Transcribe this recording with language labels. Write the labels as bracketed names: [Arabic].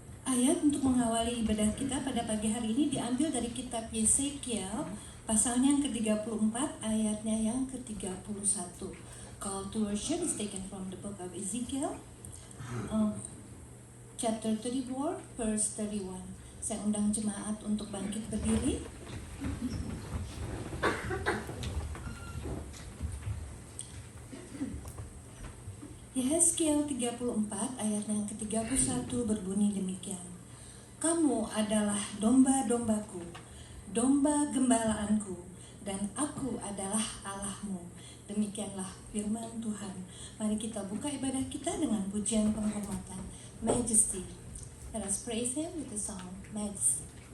[Indonesian] Ayat untuk mengawali ibadah kita pada pagi hari ini diambil dari kitab Yesekiel, pasalnya yang ke-34, ayatnya yang ke-31. [English] Call to worship is taken from the book of Ezekiel, chapter 34, verse 31. [Indonesian] Saya undang jemaat untuk bangkit berdiri. Yesekiel 34 ayat yang ke-31 berbunyi demikian. Kamu adalah domba-dombaku, domba gembalaanku, dan aku adalah Allahmu. Demikianlah firman Tuhan. Mari kita buka ibadah kita dengan pujian penghormatan, Majesty. [English] Let us praise Him with the song Majesty.